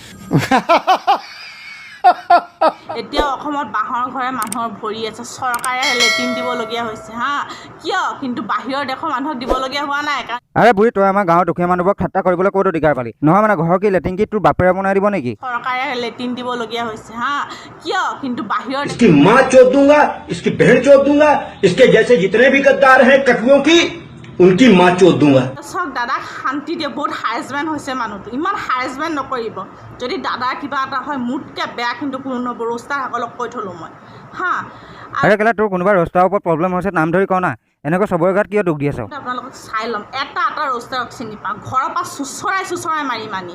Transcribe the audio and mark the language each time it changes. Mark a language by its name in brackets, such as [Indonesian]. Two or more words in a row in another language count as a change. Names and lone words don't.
[Assamese] এতিয়া অসমত বাঁহৰ ঘৰে মানুহৰ ভৰি আছে, চৰকাৰে লেট্ৰিন দিবলগীয়া হৈছে হা, কিয়? কিন্তু বাহিৰৰ দেশৰ মানুহক দিবলগীয়া হোৱা নাই। আৰে বুঢ়ী তই আমাৰ গাঁৱৰ দুখীয়া মানুহবোৰক ঠাট্টা কৰিবলৈ ক'ত অধিকাৰ পালি? নহয় মানে ঘৰৰ কি লেট্ৰিন কি তোৰ বাপেৰে বনাই দিব নেকি? চৰকাৰে লেট্ৰিন দিবলগীয়া হৈছে হা, কিয়? কিন্তু বাহিৰৰ [Hindi] इसकी माँ चोद दूंगा, इसकी बहन चोद दूंगा, इसके जैसे जितने भी गद्दार हैं कटुओं की, उनकी माँ चोद दूंगा। [Assamese] চাওক দাদাক শান্তি দিয়ে, বহুত হাৰেছমেণ্ট হৈছে মানুহটো, ইমান হাৰেছমেণ্ট নকৰিব। যদি দাদাৰ কিবা এটা হয় মোতকৈ বেয়া কিন্তু কোনো নহ'ব, ৰোষ্টাৰসকলক কৈ থ'লোঁ মই হা। আৰে কেলা তোৰ কোনোবা ৰোষ্টাৰৰ ওপৰত প্ৰব্লেম হৈছে নাম ধৰি কওঁ না, এনেকৈ চবৰে গাত কিয় দুখ দি আছ? আপোনালোকক চাই ল'ম, এটা ৰোষ্টাৰক চিনি পাওঁ, ঘৰৰ পৰা চুচৰাই মাৰি